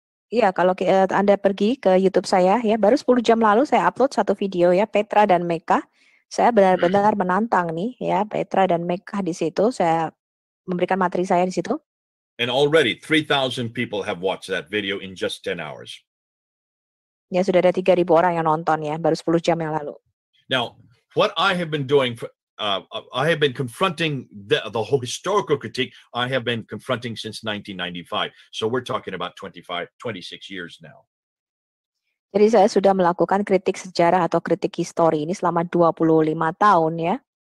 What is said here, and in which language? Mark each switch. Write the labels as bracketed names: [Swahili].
[Indonesian] Iya, kalau Anda pergi ke YouTube saya ya, baru 10 jam lalu saya upload satu video ya, Petra dan Mekah. Saya benar-benar menantang nih ya, Petra dan Mekah di situ. Saya memberikan materi saya di situ. [English] And already 3,000 people have watched that video in just 10 hours. [Indonesian] Ya, sudah ada 3.000 orang yang nonton ya, baru 10 jam yang lalu. [English] Now, what I have been doing, I have been confronting the whole historical critique. I have been confronting since 1995. So we're talking about 26 years now. [Indonesian] Jadi saya sudah melakukan kritik sejarah atau kritik histori ini selama 25 tahun ya.